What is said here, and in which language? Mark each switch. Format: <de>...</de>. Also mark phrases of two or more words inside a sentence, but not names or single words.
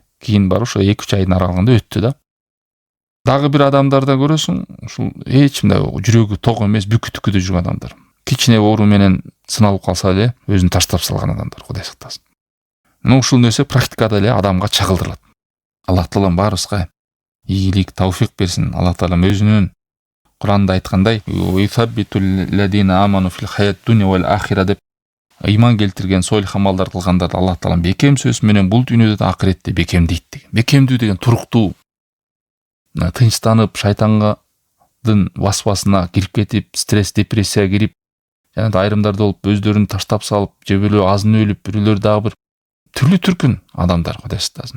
<ky>Кийин бар ошо 2-3 айдын аралыгында өттү да. Дагы бир адамдарда көрөсүң, ушул эч мындай жүрөгү ток эмес, бүкү-түкүдө жүргөн адамдар. Кичине оору менен сыналып калса эле өзүн таштап салган адамдар, Кудай сактасын. Мына ушул нерсе практикада эле адамга чагылдырылат. Аллах таалам баарыбызга ийгилик, тауфик берсин. Аллах таалам өзүнүн Куранда айткандай:</ky> <ar>"يثبت الذين آمنوا في الحياة الدنيا والآخرة"</ar> <ky>деп иман келтирген, сойлих амалдар кылгандарды Аллах таалам бекем сөз менен бул дүйнөдө да акыретте бекемдейт деген. Бекемдүү деген туруктуу, тынчтанып, шайтандын васвасына кирип кетип, стресс, депрессияга кирип, жана да айрымдар болуп өздөрүн таштап салып, же бирөө азын өлүп, бирөлөр дагы бир түрлүү түркүн адамдар, Кудай сактасын.</ky>